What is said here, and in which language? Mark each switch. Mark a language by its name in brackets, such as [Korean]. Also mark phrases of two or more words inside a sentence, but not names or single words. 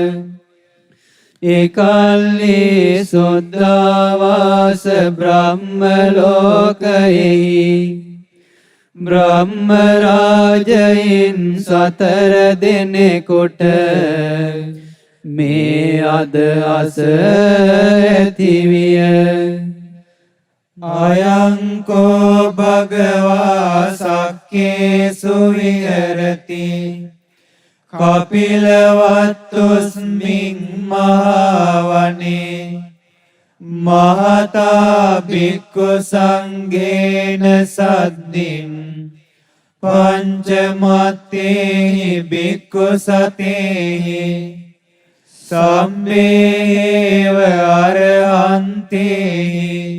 [Sinhala] එකල්හි සුද්ධාවාස බ්‍රහ්ම ලෝකයෙහි බ්‍රහ්ම රාජයින් 4 දෙනෙකුට මේ අදහස ඇතිවිය. [Pali] අයංකෝ භගවා සක්කේසු විහෙරති කපිලවත්තුස්මින් මහවනේ. महता भिक्खु संघेन सद्दिं पंचमत्तेहि भिक्खु सतेहि सम्मेव अरहन्तेहि